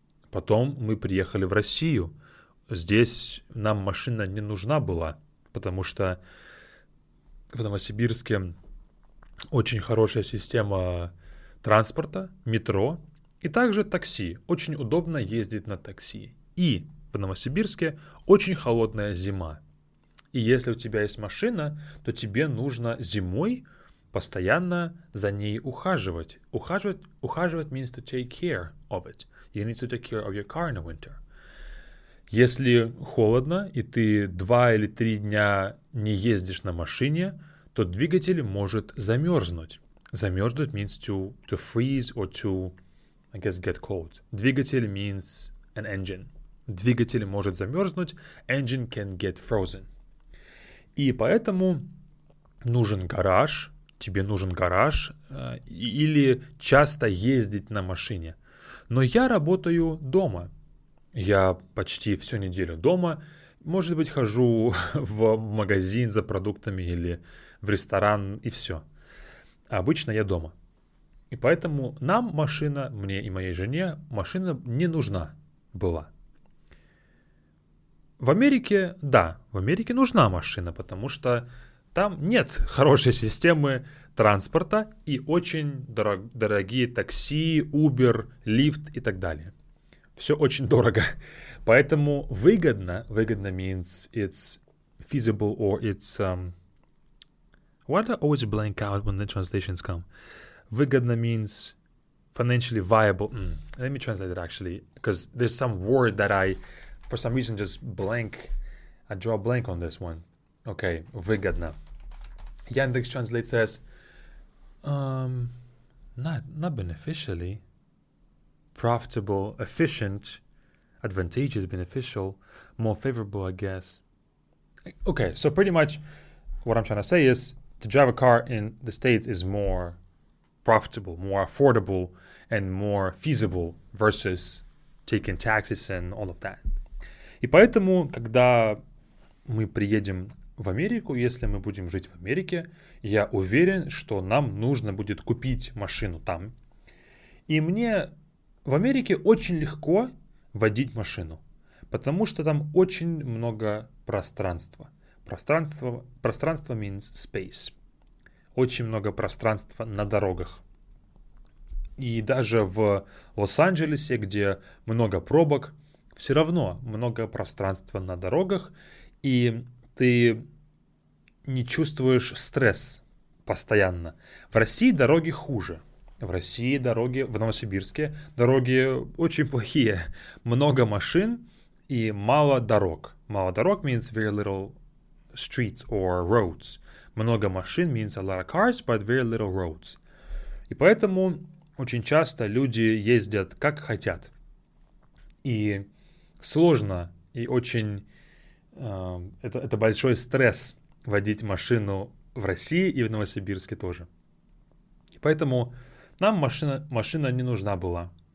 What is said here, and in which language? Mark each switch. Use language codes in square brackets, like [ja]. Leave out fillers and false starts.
[ru] Потом мы приехали в Россию. Здесь нам машина не нужна была, потому что в Новосибирске очень хорошая система транспорта, метро и также такси. Очень удобно ездить на такси. И в Новосибирске очень холодная зима. И если у тебя есть машина, то тебе нужно зимой постоянно за ней ухаживать. [en] Ухаживать means to take care of it. You need to take care of your car in the winter. [ru] Если холодно, и ты 2 или 3 дня не ездишь на машине, то двигатель может замерзнуть. [en] Замерзнуть means to freeze or to, I guess, get cold. Двигатель means an engine. [ru] Двигатель может замерзнуть, [en] engine can get frozen. [ru] И поэтому нужен гараж, тебе нужен гараж или часто ездить на машине. Но я работаю дома. Я почти всю неделю дома. Может быть, хожу в магазин за продуктами или в ресторан и все. А обычно я дома. И поэтому нам машина, мне и моей жене, машина не нужна была. В Америке, да, в Америке нужна машина, потому что там нет хорошей системы транспорта и очень дорогие такси, Uber, лифт и так далее. Все очень дорого. [en] Поэтому выгодно means it's feasible or it's... Why do I always blank out when the translations come? Выгодно means financially viable. Let me translate it actually, because there's some word that I, for some reason, just blank. I draw a blank on this one. Okay, выгодно. Yandex Translate says, not beneficially. profitable, efficient, advantageous, beneficial, more favorable, I guess. Okay, so pretty much what I'm trying to say is to drive a car in the States is more profitable, more affordable, and more feasible versus taking taxis and all of that. [ru] И поэтому, когда мы приедем в Америку, если мы будем жить в Америке, я уверен, что нам нужно будет купить машину там. И мне в Америке очень легко водить машину, потому что там очень много пространства. [en] Пространство means space. [ru] Очень много пространства на дорогах. И даже в Лос-Анджелесе, где много пробок, все равно много пространства на дорогах, и ты не чувствуешь стресс постоянно. В России дороги хуже. В России дороги, в Новосибирске дороги очень плохие. Много машин и мало дорог. Мало дорог [en] means very little streets or roads. [ru] Много машин [en] means a lot of cars, but very little roads. [ru] И поэтому очень часто люди ездят как хотят. И сложно, и очень... это большой стресс водить машину в России и в Новосибирске тоже. И поэтому нам машина не нужна была.